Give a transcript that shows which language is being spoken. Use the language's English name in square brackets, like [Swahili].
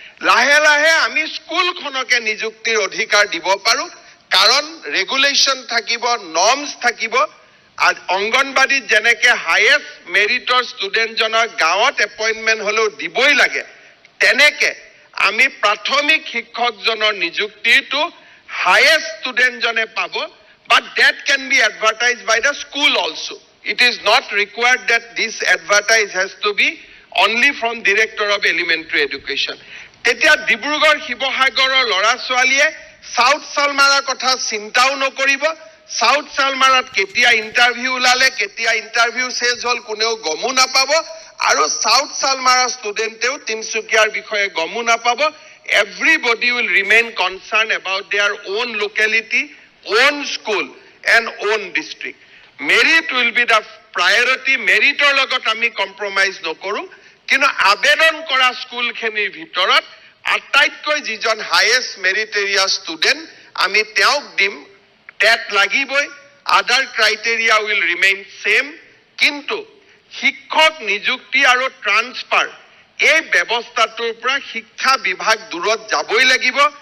[Assamese] লাহে লাহে আমি স্কুলখনকে নিযুক্তিৰ অধিকাৰ দিব পাৰোঁ, কাৰণ ৰেগুলেশ্যন থাকিব, নৰ্মছ থাকিব। অংগনবাদীত যেনেকে হায়েষ্ট মেৰিটৰ ষ্টুডেণ্টজনৰ গাঁৱত এপইণ্টমেণ্ট হ'লেও দিবই লাগে, তেনেকে আমি প্ৰাথমিক শিক্ষকজনৰ নিযুক্তিটো হায়েষ্ট ষ্টুডেণ্টজনে পাব। [English] But that can be advertised by the school also. It is not required that this advertise has to be only from Director of Elementary Education. [Assamese] তেতিয়া ডিব্ৰুগড় শিৱসাগৰৰ ল'ৰা ছোৱালীয়ে সাউথ চালমাৰাৰ কথা চিন্তাও নকৰিব। সাউথ চালমাৰাত কেতিয়া ইণ্টাৰভিউ ওলালে, কেতিয়া ইণ্টাৰভিউ শেষ হ'ল, কোনেও গমো নাপাব। আৰু সাউথ চালমাৰাৰ ষ্টুডেণ্টেও তিনচুকীয়াৰ বিষয়ে গমো নাপাব। [English] Everybody will remain concerned about their own locality, own school and own district. Merit will be the priority. [Assamese] Meritor লগত আমি কম্প্ৰমাইজ নকৰো, কিন্তু আবেদন কৰা স্কুলখিনিৰ ভিতৰত আটাইতকৈ যিজন হায়েষ্ট মেৰিটেৰিয়া ষ্টুডেণ্ট আমি তেওঁক দিম। টেট লাগিবই, [English] Other criteria will remain same. [Assamese] কিন্তু শিক্ষক নিযুক্তি আৰু ট্ৰান্সফাৰ এই ব্যৱস্থাটোৰ পৰা শিক্ষা বিভাগ দূৰত যাবই লাগিব।